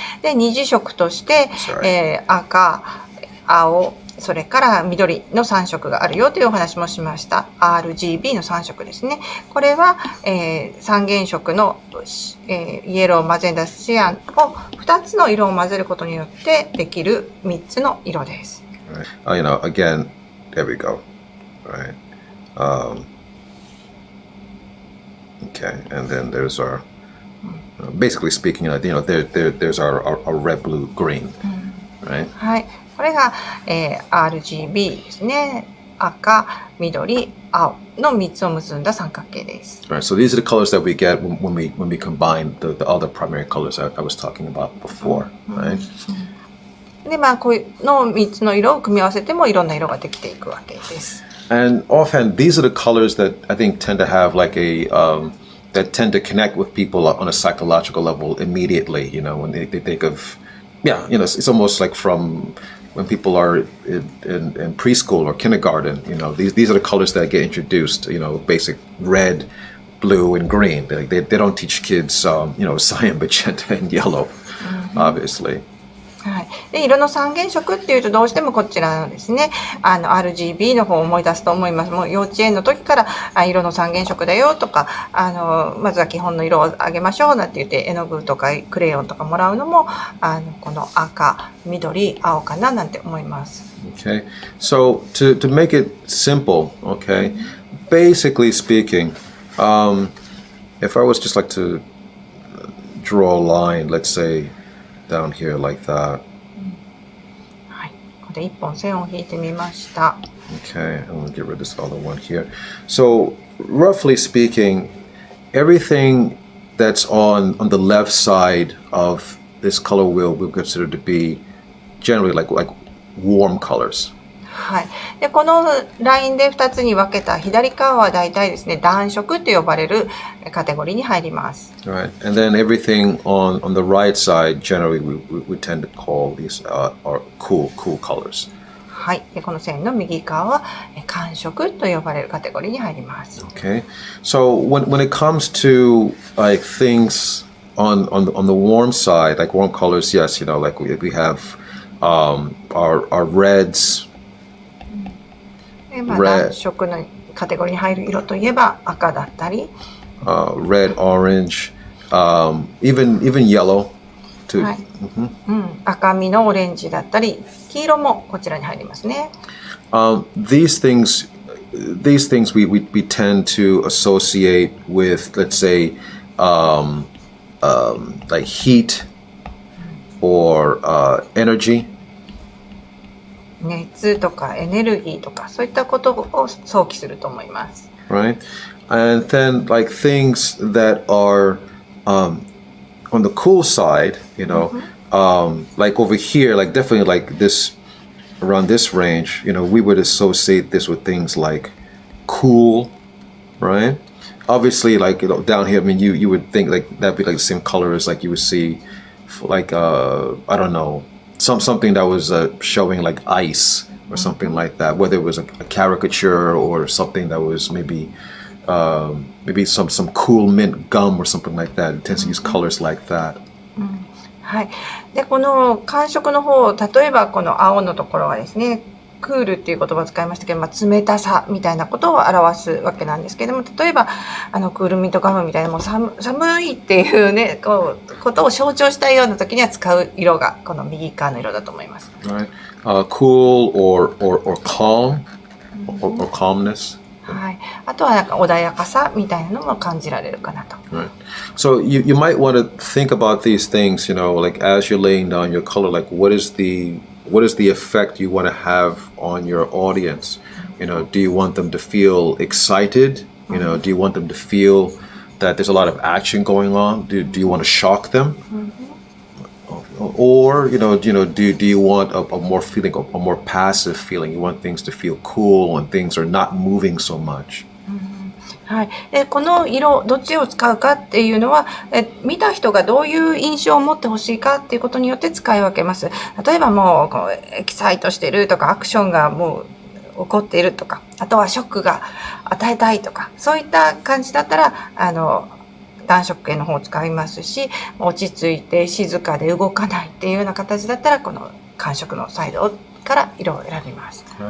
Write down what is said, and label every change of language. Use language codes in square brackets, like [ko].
[ja] で、二次色として、赤、青、それから緑の3色があるよというお話もしました。 RGB の3色ですね。これは、3原色の、イエロー、マゼンダ、シアンを2つの色を混ぜることによってできる3つの色です。 [en] Right. Again, there we go. Right. Okay, and then there's our, basically speaking, there's our red, blue, green, right? [ja] はい、これが、RGB ですね。赤、緑、青の3つを結んだ三角形です。 [en] Right, so these are the colors that we get when we combine the other primary colors I was talking about before, right? [ja] で、こういうの3つの色を組み合わせてもいろんな色ができていくわけです。 [en] And offhand, these are the colors that I think tend to have like that tend to connect with people on a psychological level immediately. When they think of, it's almost like from when people are in preschool or kindergarten. These are the colors that get introduced. Basic red, blue, and green. They don't teach kids, cyan, magenta, and yellow, obviously. [ja] はい、で色の3原色っていうとどうしてもこちらのですねRGB の方を思い出すと思います。もう幼稚園の時から色の3原色だよとかまずは基本の色をあげましょうなんて言って絵の具とかクレヨンとかもらうのもこの赤緑青かななんて思います。 [en] Okay, so to make it simple, okay, basically speaking, if I was just like to draw a line, let's say down here like that. [ja] はい、ここで一本線を引いてみました。 [en] Okay, I'm gonna get rid of this other one here. So roughly speaking, everything that's on the left side of this color wheel we'll consider to be generally like warm colors. [ja] はい、でこのラインで2つに分けた左側はだいたいですね、暖色と呼ばれるカテゴリーに入ります。 [en] Right, and then everything on the right side, generally we tend to call these are cool colors. [ja] はい、でこの線の右側は寒色と呼ばれるカテゴリーに入ります。 [en] Okay, so when it comes to like things on the warm side, like warm colors, yes, you know, like we have our reds. [ja] 暖色のカテゴリーに入る色といえば赤だったり、 [en] red, orange, even yellow too. [ja] はい、赤みのオレンジだったり、黄色もこちらに入りますね。 [en] These things we tend to associate with, let's say, like heat or energy. [ja] 熱とかエネルギーとかそういったことを想起すると思います。 [en] Right, and then like things that are on the cool side, you know, like over here, like definitely like this around this range, you know, we would associate this with things like cool, right? Obviously, like, you know, down here, I mean, you would think like that'd be like the same color as like you would see, like I don't know. Something that was showing like ice or something like that, whether it was a caricature or something that was maybe some cool mint gum or something like that. It tends to use colors like that. [ja] はい。でこの寒色の方、例えばこの青のところはですね、クールっていう言葉を使いましたけど、冷たさみたいなことを表すわけなんですけれども、例えばクールミントガムみたいなもう寒いっていうねことを象徴したいような時には使う色がこの右側の色だと思います。 [en] Right. Cool or calm or calmness. [ja] はい。あとはなんか穏やかさみたいなのも感じられるかなと。 [en] Right. So you might want to think about these things, you know, like as you're laying down your color, like what is the effect you want to have on your audience? You know, do you want them to feel excited? You know, do you want them to feel that there's a lot of action going on? Do you want to shock them? Or do you want a more passive feeling? You want things to feel cool and things are not moving so much. [ja] はい、でこの色どっちを使うかっていうのは見た人がどういう印象を持ってほしいかっていうことによって使い分けます。例えばもうこうエキサイトしてるとかアクションがもう起こっているとか、あとはショックが与えたいとか、そういった感じだったら暖色系の方を使いますし、落ち着いて静かで動かないっていうような形だったらこの寒色のサイドから色を選びます。